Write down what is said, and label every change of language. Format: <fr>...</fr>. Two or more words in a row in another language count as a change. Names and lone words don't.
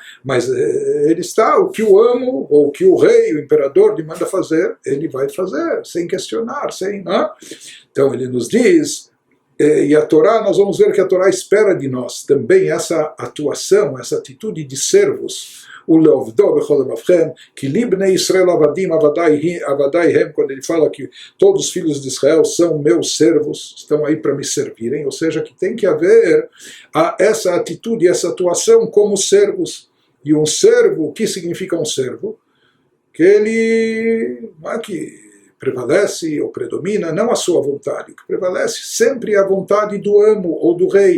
<pt>Mas ele está, o que o amo, ou o que o rei, o imperador lhe manda fazer, ele vai fazer, sem questionar, sem, não é? Então ele nos diz, e a Torá, nós vamos ver que a Torá espera de nós também essa atuação, essa atitude de servos, que</pt> <he>לי בני ישראל עבדים עבדי הם,</he> <pt>quando ele fala que todos os filhos de Israel são meus servos, estão aí para me servirem, ou seja, que tem que haver essa atitude, essa atuação como servos. E um servo, o que significa um servo? Que ele não é que prevalece ou predomina, não a sua vontade, o que prevalece sempre é a vontade do amo ou do rei.</pt>